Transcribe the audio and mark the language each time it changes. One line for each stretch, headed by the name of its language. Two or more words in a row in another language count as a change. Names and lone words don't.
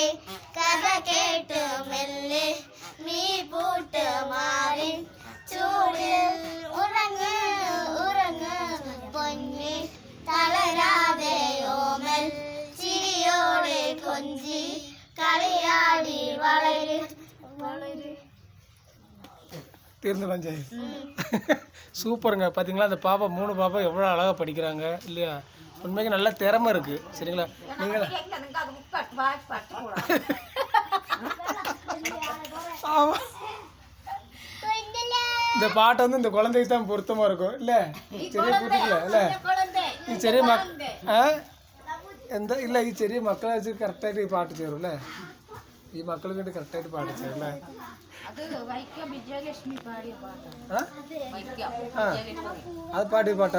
Malayalam: കഥ കേട്ട് മെല്ലെ നീ പൂട്ട് മാറി ചൂടിൽ ഉറങ്ങ് ഉറങ്ങ് പൊന്നെ, തളരാതെ ഓമൽ ചിരിയോടെ കൊഞ്ചി കളിയാടി വളര് വളര്.
Tamil: தீர்ந்துலாம் ஜெய். சூப்பருங்க. பார்த்தீங்களா அந்த பாப்பா 3 பாப்பா எவ்வளோ அழகாக படிக்கிறாங்க இல்லையா? உண்மைக்கு நல்ல திறமை இருக்குது. சரிங்களா? நீங்கள் ஆமாம், இந்த பாட்டு வந்து இந்த குழந்தைக்கு தான் பொருத்தமாக இருக்கும் இல்லை?
Malayalam: ചെറിയ കുട്ടികളെ അല്ലേ? ഈ ചെറിയ എന്താ ഇല്ല, ഈ ചെറിയ മക്കളെ വെച്ച് കറക്റ്റായിട്ട് ഈ പാട്ട് ചേരും അല്ലേ? ഈ മക്കൾ വേണ്ടി കറക്റ്റായിട്ട് പാട്ട് ചേരും അല്ലേ? അത് പാടിയ പാട്ടാ?